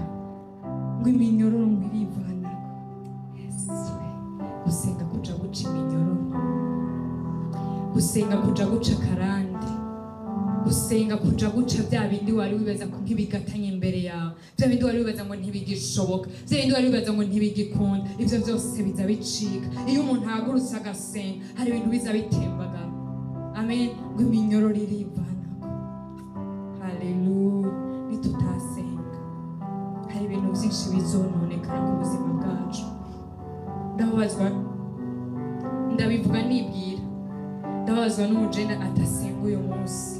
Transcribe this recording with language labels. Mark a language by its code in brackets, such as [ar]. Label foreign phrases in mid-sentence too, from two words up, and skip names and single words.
[rn] Ngo iminyororo ngo irivana. Yesu, gusenga kuja guca iminyororo, gusenga kuja guca karande, gusenga kuja guca bya bindi wari wibaza ko ntibigatanye imbere yawe, bya bindi wari wibaza ngo ntibigishoboka, bya bindi wari wibaza ngo ntibigikunda, ivyo byose biza bicika. Iyo umuntu ahagurutse agasenga, hari ibintu biza bitembagara. Amen. Ngo iminyororo irivana. Haleluya. Nitutasenga, hari ibintu byinshi bizononekana ku buzima bwacu. Ndababazwa, ndabivuga nibwira, ndababazwa n'umujene atasenga uyu munsi.